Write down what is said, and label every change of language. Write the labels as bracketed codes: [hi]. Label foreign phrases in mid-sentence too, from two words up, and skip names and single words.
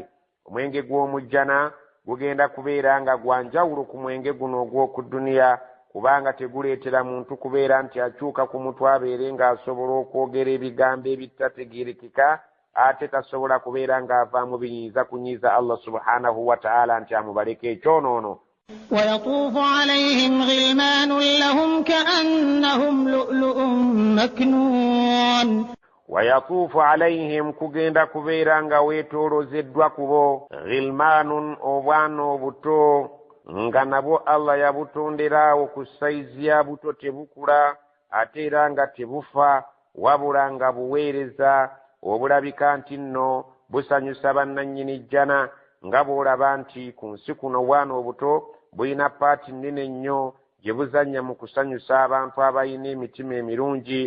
[lg] omwenge gw'omujjana gugenda kubeera nga gwa njawulo ku mwenge guno ogw'oku duniya, kubanga teguleetera muntu kubeera nti akyuka ku mutwe abeere ng'asobola okwogera ebigambo ebitategeerekeka, ate tasobola kubeera ng'avaamu biyinza kunyiiza [ar] الله سبحانه وتعالى [lg] nti amubaleko ekyonoono. [ar] ويطوف عليهم غلمان لهم كأنهم لؤلؤ مكنون. ويطوف عليهم, [lg] kugenda kubeera nga weetoolozeddwa kubo, ghilmaanun, obwana obuto, nga nabo Allah yabutonderawo ku saizi ya buto tebukula ate era nga tebufa wabula nga buweereza obulabika nti nno busanyusa bannannyini jjana nga bw'olaba nti ku nsi kuno bwana obuto bulina paati nnene nnyo gye buzannya mu kusanyusa abantu abalina emitima emirungi.